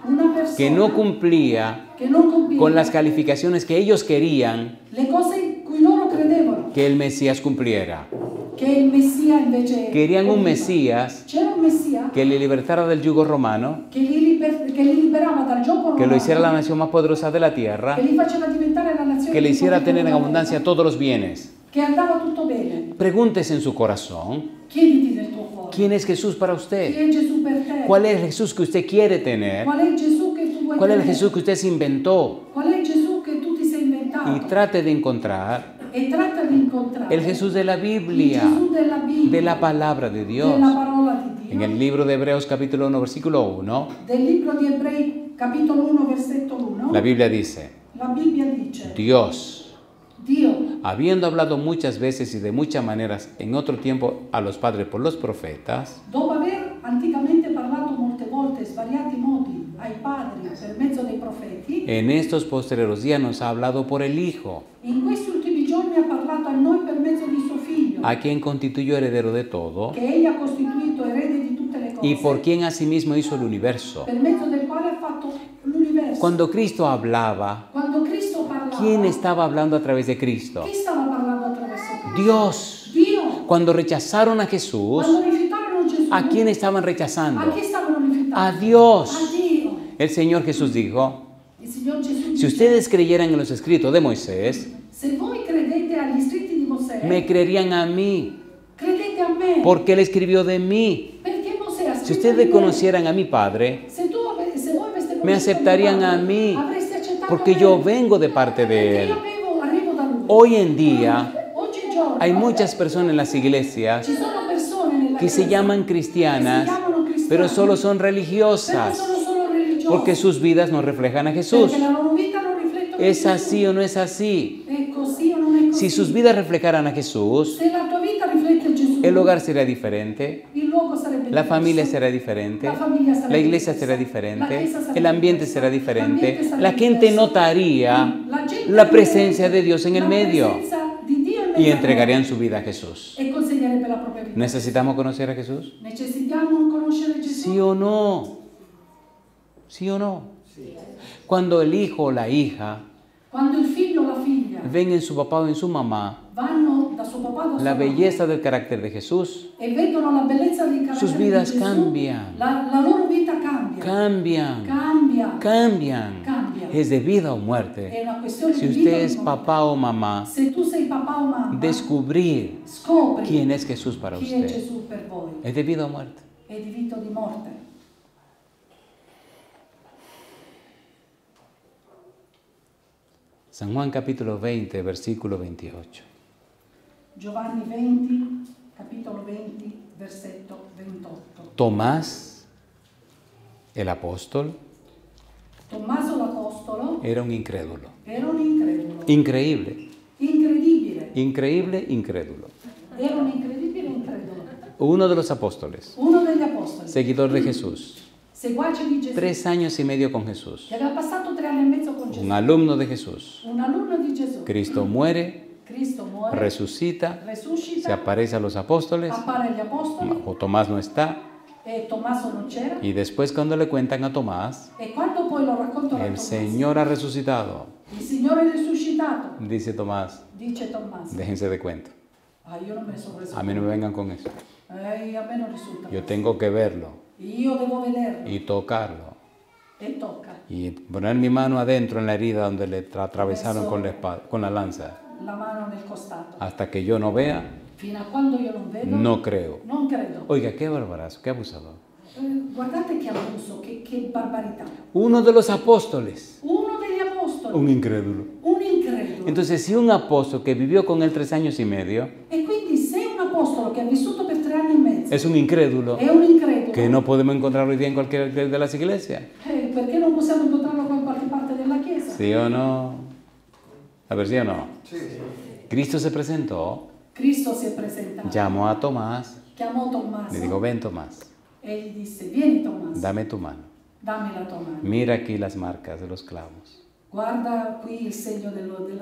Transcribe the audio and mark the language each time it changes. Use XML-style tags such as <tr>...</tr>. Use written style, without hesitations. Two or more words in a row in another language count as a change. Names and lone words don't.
<es>Una persona que no cumplía</es> <it>che non compie</it> <es>con las calificaciones que ellos querían</es> <it>le cose in cui loro credevano.</it> <es>que el Mesías cumpliera.</es> <it>Che il Messia invece</it> <es>Querían un</es> <it>compiva.</it> <es>Mesías</es> <it>C'era un Messia</it> <es>que le libertara del yugo romano,</es> <it>che li liberava dal gioco</it> <es>que lo</es> <it>romano,</it> <es>hiciera la nación más poderosa de la tierra,</es> <it>che li faceva diventare la nazione</it> <es>que le</es> <it>più</it> <es>hiciera</es> <it>potente</it> <es>tener en</es> <it>della</it> <es>abundancia</es> <it>terra,</it> <es>todos los bienes.</es> <it>che andava tutto bene.</it> <es>Pregúntese en su corazón,</es> <it>Chiediti nel tuo cuore.</it> <es>¿quién es Jesús para</es> <it>Chi</it> <es>usted?</es> <it>è Gesù per te?</it> <es>¿Cuál es el Jesús que usted quiere tener?</es> <it>Qual è il Gesù che tu vuoi</it> <es>¿Cuál es el</es> <it>tenere?</it> <es>Jesús que usted se inventó?</es> <it>Qual è il Gesù che tu ti sei inventato?</it> <es>y trate de encontrar</es> <it>e tratta di incontrare</it> <es>el Jesús de la</es> <it>il</it> <es>Biblia,</es> <it>Gesù della Bibbia,</it> <es>de la palabra de Dios.</es> <it>della parola di Dio,</it> <es>En el libro de Hebreos capítulo 1, versículo 1,</es> <it>del libro di Ebrei capitolo 1 versetto 1,</it> <es>la Biblia dice,</es> <it>la Bibbia dice:</it> <es>Dios,</es> <it>Dio,</it> <es>habiendo hablado muchas veces y de muchas maneras en otro tiempo a los padres por los profetas,</es> <it>dopo aver anticamente parlato molte volte, svariati modi, ai padri per mezzo dei profeti,</it> <es>en estos postreros días nos ha hablado por el Hijo,</es> <it>in questi ultimi giorni ha parlato a noi per mezzo di suo Figlio,</it> <es>a quien constituyó heredero de todo</es> <it>che egli ha costituito erede di tutte le cose,</it> <es>y por quien asimismo hizo el universo.</es> <it>per mezzo del quale ha fatto l'universo.</it> <es>Cuando Cristo hablaba,</es> <it>Quando Cristo parlava,</it> <es>¿quién estaba hablando a través de Cristo?</es> <it>chi stava parlando attraverso Cristo?</it> <es>Dios.</es> <it>Dio.</it> <es>Cuando rechazaron a Jesús,</es> <it>Quando rifiutarono Gesù,</it> <es>¿a quién estaban</es> <it>a</it> <es>rechazando?</es> <it>chi stavano rifiutando?</it> <es>A Dios.</es> <it>A Dio.</it> <es>El Señor Jesús dijo,</es> <it>Il Signor Gesù</it> <es>si</es> <it>dice:</it> <es>ustedes creyeran en los escritos de Moisés,</es> <it>se voi credete agli scritti di Mosè,</it> <es>me creerían a mí,</es> <it>credete a me,</it> <es>porque Él escribió de mí.</es> <it>perché Mosè ha</it> <es>Si</es> <it>scritto</it> <es>ustedes</es> <it>di me.</it> <es>conocieran a mi Padre,</es> <it>Se voi aveste</it> <es>me</es> <it>conosciuto</it> <es>aceptarían</es> <it>mio</it> <es>a</es> <it>padre,</it> <es>mí,</es> <it>avreste accettato</it> <es>porque</es> <it>me,</it> <es>yo vengo de parte de</es> <it>perché</it> <es>Él.</es> <it>io arrivo da lui.</it> <es>Hoy en día</es> <it>Oggigiorno</it> <es>hay muchas personas en las iglesias</es> <it>ci sono persone nella</it> <es>que se</es> <it>Chiesa</it> <es>llaman cristianas,</es> <it>che si chiamano cristiane,</it> <es>pero solo son</es> <it>però</it> <es>religiosas,</es> <it>sono solo religiose,</it> <es>porque sus vidas no reflejan a Jesús.</es> <it>perché la loro vita non riflette</it> <es>¿Es</es> <it>Gesù.</it> <es>así o no es así?</es> <it>È così o non è così?</it> <es>Si sus vidas reflejaran a Jesús,</es> <it>Se la tua vita riflette Gesù,</it> <es>el hogar sería diferente,</es> <it>il luogo sarebbe</it> <es>la</es> <it>diverso.</it> <es>familia será diferente,</es> <it>La famiglia sarebbe</it> <es>la iglesia</es> <it>diversa.</it> <es>será</es> <it>La</it> <es>diferente,</es> <it>chiesa sarebbe</it> <es>el ambiente</es> <it>diversa.</it> <es>será diferente,</es> <it>L'ambiente sarebbe</it> <es>la gente</es> <it>diverso.</it> <es>notaría</es> <it>La gente</it> <es>la presencia de Dios en el</es> <it>la</it> <es>medio</es> <it>presenza di Dio in</it> <es>y</es> <it>mezzo a</it> <es>entregarían</es> <it>noi</it> <es>su vida a Jesús.</es> <it>e consegnerebbe la propria vita.</it> <es>¿Necesitamos conocer a Jesús?</es> <it>Necessitiamo conoscere Gesù?</it> <es>¿Sí o no? ¿Sí o no? Cuando el hijo o la hija</es> <it>Quando il figlio o la figlia</it> <es>ven en su papá o en su mamá</es> <it>vanno da suo papà o da sua</it> <es>la</es> <it>mamma</it> <es>belleza del carácter de Jesús,</es> <it>e vedono la bellezza del carattere</it> <es>sus vidas</es> <it>di Gesù,</it> <es>cambian.</es> <it>la loro vita cambia.</it> <es>cambian,</es> <it>Cambia.</it> <es>cambian.</es> <it>Cambia.</it> <es>Es de vida o</es> <it>È</it> <es>muerte.</es> <it>una questione</it> <es>Si</es> <it>di vita</it> <es>usted</es> <it>o</it> <es>es</es> <it>di morte.</it> <es>papá o mamá,</es> <it>Se tu sei papà o mamma,</it> <es>descubrir</es> <it>scopri</it> <es>quién es Jesús para</es> <it>chi è</it> <es>usted.</es> <it>Gesù per voi.</it> <es>Es de vida o muerte.</es> <it>È di vita o di morte.</it> <es>San Juan capítulo 20, versículo 28.</es> <it>Giovanni 20, capitolo 20, versetto 28.</it> <es>Tomás, el apóstol,</es> <it>Tommaso l'Apostolo</it> <es>era un incrédulo.</es> <it>era un incredulo.</it> <es>Increíble,</es> <it>Incredibile.</it> <es>increíble, incrédulo.</es> <it>Era un incredibile incredulo.</it> <es>Uno de los apóstoles,</es> <it>Uno degli apostoli,</it> <es>seguidor de Jesús,</es> <it>seguace di Gesù,</it> <es>3 años y medio con Jesús,</es> <it>che aveva passato 3 anni e mezzo con Gesù.</it> <es>un alumno de Jesús.</es> <it>Un alunno di Gesù.</it> <es>Cristo muere,</es> <it>Cristo muore,</it> <es>resucita, se</es> <it>resuscita,</it> <es>aparece a los apóstoles,</es> <it>appare agli apostoli</it> <es>o Tomás no está,</es> <it>e Tommaso non c'era.</it> <es>y después cuando le cuentan a Tomás,</es> <it>E quando poi lo raccontano a</it> <es>el</es> <it>Tommaso,</it> <es>Señor ha resucitado,</es> <it>il Signore è risuscitato,</it> <es>dice Tomás,</es> <it>dice Tommaso.</it> <es>déjense de cuento,</es> <it>Io non me ne sono reso</it> <es>a mí no me vengan con eso,</es> <it>a me non risulta.</it> <es>yo tengo que verlo</es> <it>Io devo vederlo</it> <es>y tocarlo</es> <it>e tocca</it> <es>y poner mi mano adentro en la herida donde le atravesaron con la espada, con la lanza,</es> <it>la mano nel costato.</it> <es>hasta que yo no vea,</es> <it>Fino a quando io non vedo,</it> <es>no creo.</es> <it>non credo.</it> <es>Oiga, qué barbarazo, qué abusador.</es> <it>Guardate che abuso, che barbarità.</it> <es>Uno de los apóstoles,</es> <it>Uno degli apostoli,</it> <es>un incrédulo.</es> <it>un incredulo.</it> <es>Entonces, si un apóstol que vivió con él 3 años y medio</es> <it>E quindi se un apostolo che ha vissuto per 3 anni e mezzo</it> <es>es un incrédulo,</es> <it>è un incredulo,</it> <es>que no podemos encontrar hoy día en cualquier de las iglesias.</es> <it>perché non possiamo incontrarlo in qualche parte della Chiesa?</it> <es>¿Sí o no? A ver, ¿sí o no? Cristo se presentó,</es> <it>Cristo si è presentato,</it> <es>llamó a Tomás,</es> <it>chiamò Tommaso</it> <es>le dijo, ven Tomás,</es> <it>e gli disse: vieni Tommaso,</it> <es>dame tu mano.</es> <it>dammi la tua mano.</it> <es>Mira aquí las marcas de los clavos.</es> <it>Guarda qui il segno della</it>